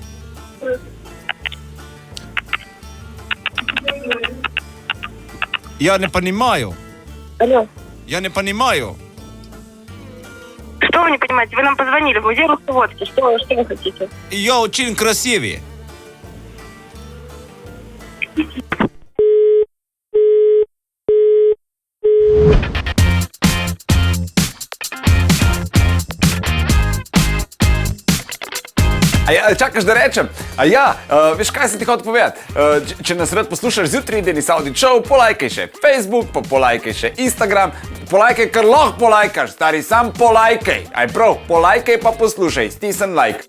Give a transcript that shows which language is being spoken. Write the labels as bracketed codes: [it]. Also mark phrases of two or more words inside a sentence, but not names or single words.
[ru] Я не понимаю. Алло. Я не понимаю. Что вы не понимаете? Вы нам позвонили в музей русской водки. Что вы хотите? И я очень красивый. [sl] Čakaš da rečem, veš kaj sem ti hotel povedati, če nas rad poslušaš zjutraj Denis Audić Show, polajkaj še Facebook, pa polajkaj še Instagram, polajkaj, kar lahko polajkaš, stari, sam polajkaj, aj prav, polajkaj pa poslušaj, stisni like.